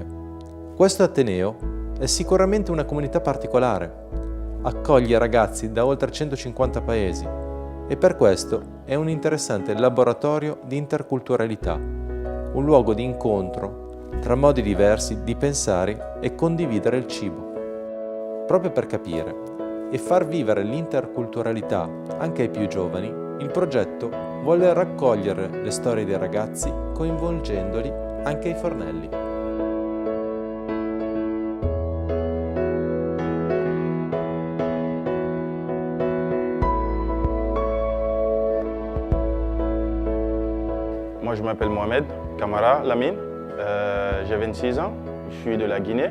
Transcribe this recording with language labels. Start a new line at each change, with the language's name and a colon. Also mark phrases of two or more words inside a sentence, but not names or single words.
Italian: Questo ateneo è sicuramente una comunità particolare, accoglie ragazzi da oltre 150 paesi e per questo è un interessante laboratorio di interculturalità, un luogo di incontro tra modi diversi di pensare e condividere il cibo. Proprio per capire e far vivere l'interculturalità anche ai più giovani, il progetto vuole raccogliere le storie dei ragazzi coinvolgendoli anche ai fornelli.
French: Moi, je m'appelle Mohamed Kamara Lamine, j'ai 26 ans, je suis de la Guinée.